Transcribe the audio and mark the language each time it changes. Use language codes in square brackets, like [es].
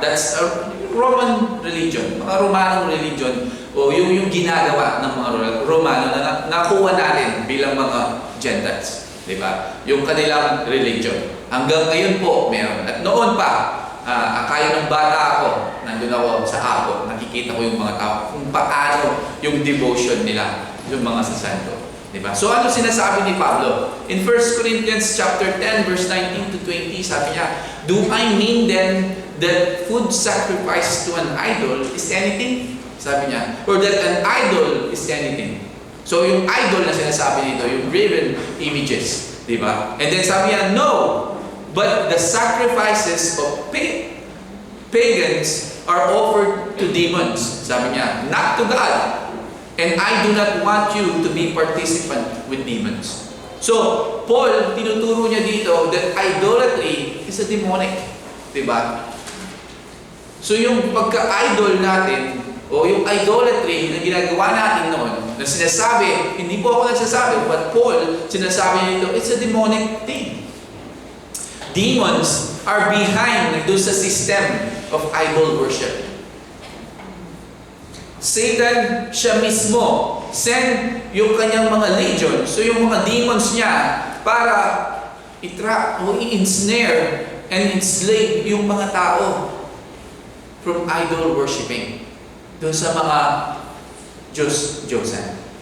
[en] That's a Roman religion, [tl] mga Romanong religion, o yung ginagawa ng mga Romano na nakuha natin bilang mga Gentiles, di ba? Yung kanilang religion. Hanggang ngayon po, meron. At noon pa, akaya ng bata ako, nandun ako sa Apo, nakikita ko yung mga tao, kung paano yung devotion nila, yung mga sasanto. Diba? So ano sinasabi ni Pablo? [en] In 1 Corinthians chapter 10 verse 19 to 20, [tl] sabi niya, [en] "Do I mean then that food sacrificed to an idol is anything?" [tl] Sabi niya, [en] or that an idol is anything. So [tl] yung idol na sinasabi dito, yung [en] graven images, diba? And then [tl] sabi niya, [en] "No, but the sacrifices of pagans are offered to demons." [tl] Sabi niya, [en] "Not to God. And I do not want you to be participant with demons." So, Paul, [tl] tinuturo niya dito [en] that idolatry is a demonic. [tl] Diba? So, yung pagka-idol natin, o yung idolatry na ginagawa natin noon, na sinasabi, hindi po ako nagsasabi, but Paul, sinasabi nito, [en] it's a demonic thing. Demons are behind [tl] doon sa [en] system of idol worship. [tl] Satan, siya mismo, send yung kanyang mga legion, so yung mga demons niya, para i-trap o i-ensnare [en] and enslave [tl] yung mga tao [en] from idol worshiping [tl] doon sa mga Diyos-Diyosan.